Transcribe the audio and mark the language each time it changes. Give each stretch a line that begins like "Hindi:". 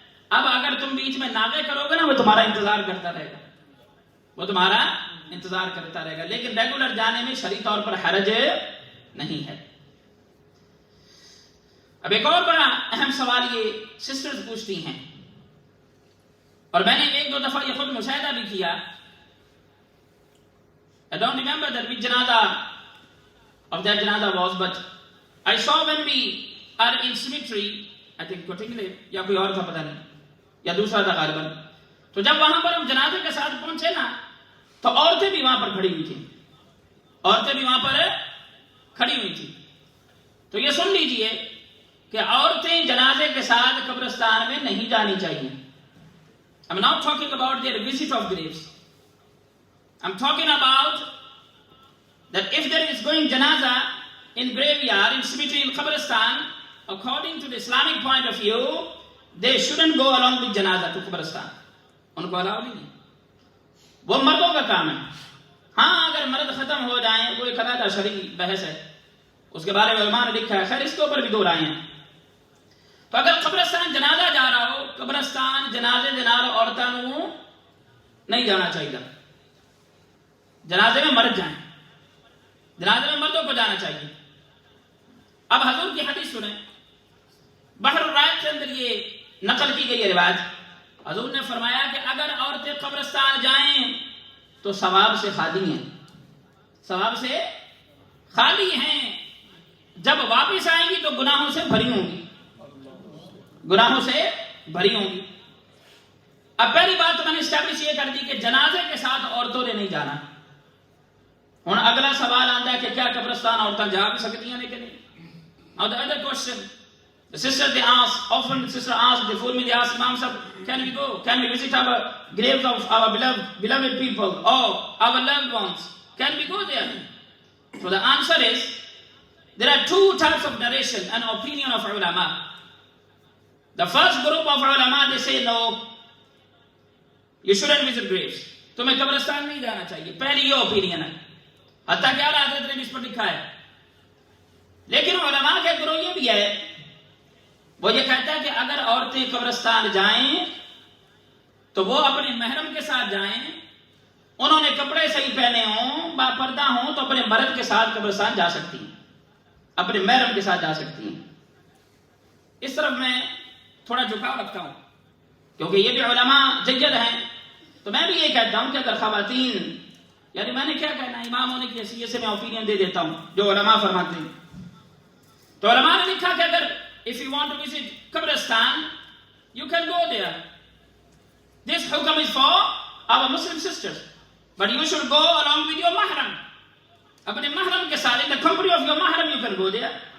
Urdu: اب اگر تم بیچ میں ناغے کرو گے نا، وہ تمہارا انتظار کرتا رہے گا، وہ تمہارا انتظار کرتا رہے گا. لیکن ریگولر جانے میں شرعی طور پر حرج نہیں ہے. اب ایک اور بڑا اہم سوال یہ سسٹرز پوچھتی ہیں، اور میں نے ایک دو دفعہ یہ خود مشاہدہ بھی کیا.
English: I don't remember that which janaza of that janaza was, but I saw when we are in cemetery, I think Kotingle
Urdu: یا کوئی اور تھا پتہ نہیں یا دوسرا تھا غالباً. تو جب وہاں پر ہم جنازے کے ساتھ پہنچے نا تو عورتیں بھی وہاں پر کھڑی ہوئی تھیں، عورتیں بھی وہاں پر کھڑی ہوئی تھیں. تو یہ سن لیجئے کہ عورتیں جنازے کے ساتھ قبرستان میں نہیں جانی چاہیے.
English: I'm not talking about their visit of graves. I'm talking about that if there is going janaza in graveyard, in cemetery, in qabristan, according to the Islamic point of view, they shouldn't go along with janaza to qabristan.
Urdu: ان کو الاؤ نہیں، وہ مردوں کا کام ہے. ہاں اگر مرد ختم ہو جائیں، وہ ایک علیحدہ شرعی بحث ہے، اس کے بارے میں علماء نے لکھا ہے. خیر اس کے اوپر بھی دو رائے ہیں. تو اگر قبرستان جنازہ جا رہا ہو، قبرستان جنازے جنار عورتوں نہیں جانا چاہیے. جنازے میں مرد جائیں، جنازے میں مردوں کو جانا چاہیے. اب حضور کی حدیث سنیں، بحر الرائق کے اندر یہ نقل کی گئی ہے روایت. حضور نے فرمایا کہ اگر عورتیں قبرستان جائیں تو ثواب سے خالی ہیں، ثواب سے خالی ہیں. جب واپس آئیں گی تو گناہوں سے بھری ہوں گی، گناہوں سے بھری ہوں گی. اب پہلی بات تو میں نے اسٹیبلش یہ کر دی کہ جنازے کے ساتھ عورتوں نے نہیں جانا. ہوں اگلا سوال آتا ہے کہ کیا قبرستان عورتیں جا بھی سکتی ہیں لیکن نہیں.
English: Now the other question, the sisters they ask, often the sister asks, before me they ask, Imam Sahib, can we go? Can we visit our graves of our beloved people or our loved ones? Can we go there? So the answer is, there are two types of narration and opinion of ulama. The first group of ulama, they say no, you shouldn't visit graves.
Urdu: تمہیں قبرستان نہیں جانا چاہیے. پہلی یہ opinion ہے، حتیٰ کہ اعلیٰ حضرت نے بھی اس پر لکھا ہے. لیکن علماء کے گروہ یہ بھی ہے، وہ یہ کہتا ہے کہ اگر عورتیں قبرستان جائیں تو وہ اپنے محرم کے ساتھ جائیں، انہوں نے کپڑے صحیح پہنے ہوں، با پردہ ہوں، تو اپنے مرد کے ساتھ قبرستان جا سکتی ہیں، اپنے محرم کے ساتھ جا سکتی ہیں. اس طرف میں تھوڑا جھکاؤ رکھتا ہوں کیونکہ یہ بھی علماء جید ہیں. تو میں بھی یہ کہتا ہوں کہ اگر خواتین، یعنی میں نے کیا کہنا، امام ہونے کی حیثیت سے میں اوپینین دے دیتا ہوں جو علماء فرماتے ہیں. تو علماء نے لکھا کہ اگر
English: if you want to visit Qabristan, you can go there. This hukam is for our Muslim sisters. but you should go along with your mahram.
Urdu: اپنے محرم کے ساتھ,
English: in the company of your mahram you can go there.